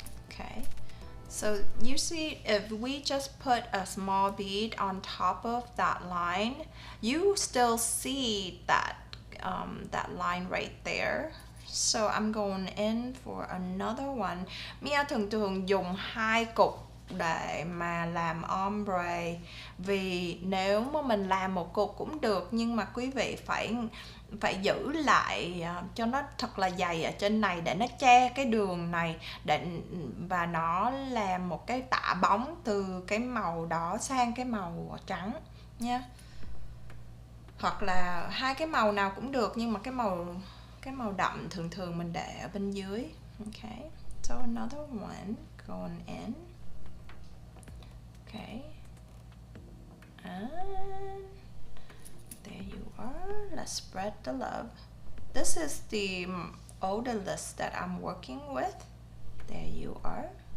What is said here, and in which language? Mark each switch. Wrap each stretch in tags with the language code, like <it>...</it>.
<en>Okay, so you see, if we just put a small bead on top of that line, you still see that that line right there. So I'm going in for another one.</en> <vi>Mia thường dùng hai cục để mà làm ombre, vì nếu mà mình làm một cục cũng được, nhưng mà quý vị phải giữ lại cho nó thật là dày ở trên này để nó che cái đường này, và nó làm một cái tả bóng từ cái màu đỏ sang cái màu trắng nha, hoặc là hai cái màu nào cũng được, nhưng mà cái màu đậm thường mình để ở bên dưới.</vi> <en>Okay, so another one going in. Okay, and there you are. Let's spread the love. This is the odorless that I'm working with. There you are.</en>